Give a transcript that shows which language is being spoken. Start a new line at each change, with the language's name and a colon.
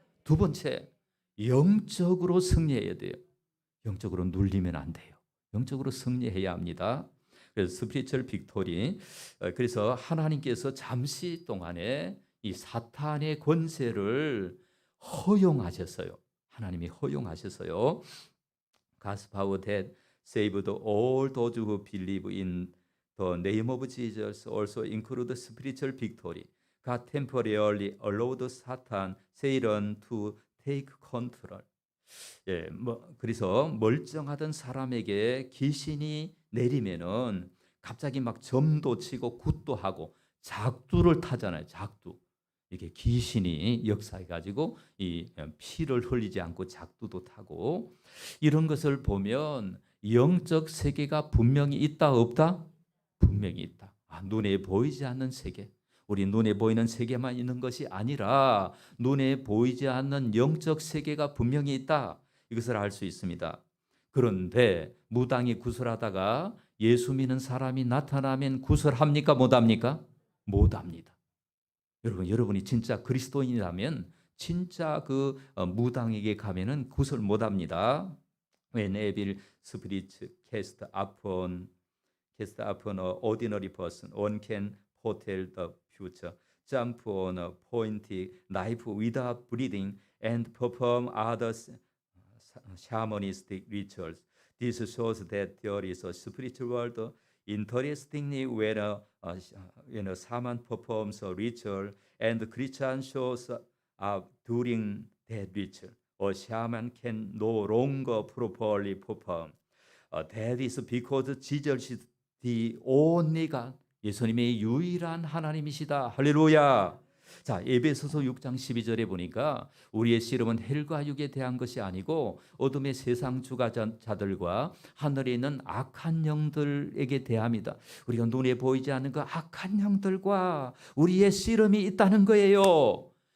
Korean: 두 번째, 영적으로 승리해야 돼요. 영적으로 눌리면 안 돼요. 영적으로 승리해야 합니다. 그래서
English: 스피리추얼 빅토리.
Korean: 그래서 하나님께서 잠시 동안에 이 사탄의 권세를 허용하셨어요. 하나님이 허용하셔서요.
English: God's power that saved all those who believe in the name of Jesus also include spiritual victory. God temporarily allowed Satan to take control.
Korean: 예, 그래서 멀쩡하던 사람에게 귀신이 내리면은 갑자기 막 점도 치고 굿도 하고 작두를 타잖아요. 작두. 이게 귀신이 역사해 가지고 이 피를 흘리지 않고 작두도 타고, 이런 것을 보면 영적 세계가 분명히 있다 없다? 분명히 있다. 눈에 보이지 않는 세계. 우리 눈에 보이는 세계만 있는 것이 아니라 눈에 보이지 않는 영적 세계가 분명히 있다. 이것을 알 수 있습니다. 그런데 무당이 구슬하다가 예수 믿는 사람이 나타나면 구슬합니까? 못합니까? 못합니다. 여러분이 진짜 그리스도인이라면 진짜 그 무당에게 가면은 구슬 못합니다.
English: When evil spirits cast upon an ordinary person, one can foretell the future, jump on a pointed knife without bleeding, and perform other shamanistic rituals. This shows that there is a spiritual world. Interestingly, when a shaman performs a ritual and Christian shows up during that ritual, a shaman can no longer properly perform. That is because Jesus is the only God.
Korean: 예수님의 유일한 하나님이시다. 할렐루야. 자, 에베소서 6장 12절에 보니까 우리의 씨름은 헬과 육에 대한 것이 아니고 어둠의 세상 주관자들과 하늘에 있는 악한 영들에게 대합니다. 우리가 눈에 보이지 않는 그 악한 영들과 우리의 씨름이 있다는 거예요.